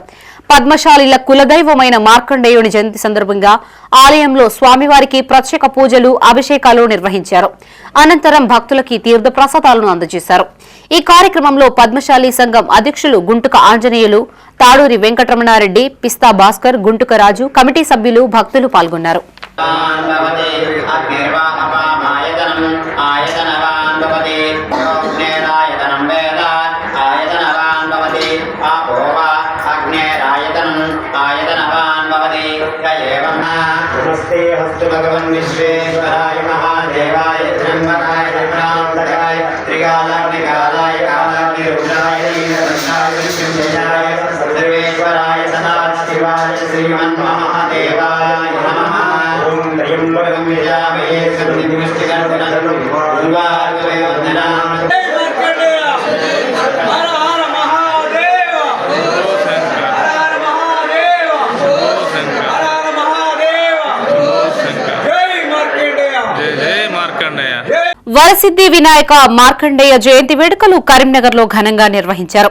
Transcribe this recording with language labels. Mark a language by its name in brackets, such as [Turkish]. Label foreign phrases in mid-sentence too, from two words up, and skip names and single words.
[Telugu] పద్మశాలిల కులదైవమైన మార్కండేయుని జయంతి సందర్భంగా ఆలయంలో స్వామివారికి ప్రత్యేక పూజలు, అభిషేకాలు నిర్వహించారు. అనంతరం భక్తులకి తీర్థ ప్రసాదాలను అందజేశారు. ఈ కార్యక్రమంలో పద్మశాలి సంఘం అధ్యక్షులు గుంటుక ఆంజనేయులు, తాడూరి వెంకటరమణారెడ్డి, పిస్తా భాస్కర్, గుంటుక రాజు, కమిటీ సభ్యులు, భక్తులు పాల్గొన్నారు. [Sanskrit] नमस्ते हस्तु भगवन् विश्वेश्वराय महादेवाय त्र्यंबकाय त्रिपुरान्तकाय त्रिकालाग्निकालाय कालाग्निरुद्राय नीलकण्ठाय विष्णुजयाय सर्वेश्वराय सदाशिवाय श्रीमन्महादेवाय नमः। ॐ त्र्यम्बकं यजामहे सुगन्धिपुष्टिवर्धनम् उर्वारुकमेव वन्दनामि। [Telugu] వరసిద్ధి వినాయక మార్కండేయ జయంతి వేడుకలు కరీంనగర్లో ఘనంగా నిర్వహించారు.